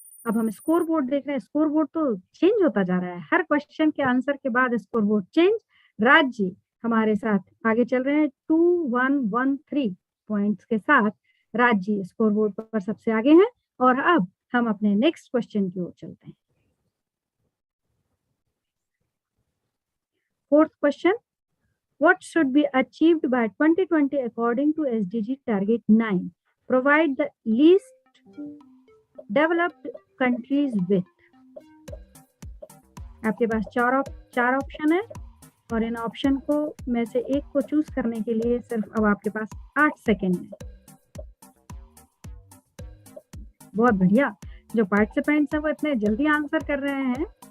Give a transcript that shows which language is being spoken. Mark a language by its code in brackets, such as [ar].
[hi] अब हम score board देख रहे हैं। स्कोर बोर्ड तो चेंज होता जा रहा है, हर क्वेश्चन के आंसर के बाद score board change. Raj ji हमारे साथ आगे चल रहे हैं 2113 पॉइंट्स के साथ। राज जी स्कोर बोर्ड पर सबसे आगे हैं। और अब हम अपने नेक्स्ट क्वेश्चन की ओर चलते हैं। [en] Fourth question, what should be achieved by 2020 according to Sdg Target 9? Provide the least developed countries with. [hi] आपके पास चार ऑप्शन है और इन ऑप्शन को में से एक को चूज करने के लिए सिर्फ अब आपके पास 8 सेकेंड है। बहुत बढ़िया, जो पार्टिसिपेंट्स हैं वो इतने जल्दी आंसर कर रहे हैं।